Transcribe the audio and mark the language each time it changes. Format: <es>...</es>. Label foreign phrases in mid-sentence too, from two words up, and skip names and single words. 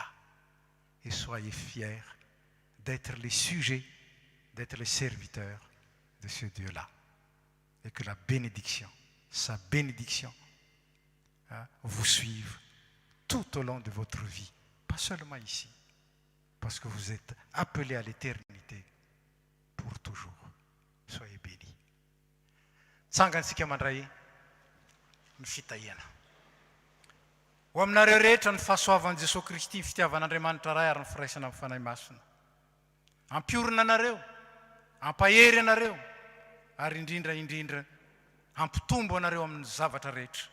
<fr>Et soyez fiers d'être les sujets, d'être les serviteurs de ce Dieu-là. Et que la bénédiction, sa bénédiction, vous suive tout au long de votre vie. Pas seulement ici, parce que vous êtes appelés à l'éternité pour toujours. Soyez bénis.</fr> <mg>Tsangansika mandray ny fitahia. Ho aminareo rehetra ny fahasoavan'i Jesosy Kristy, ny fitiavan'Andriamanitra ray ary ny firaisana amin'ny fanahy masina. Ampiorina anareo, ampahery anareo, ary indrindra ampitombo anareo amin'ny zavatra rehetra.</mg>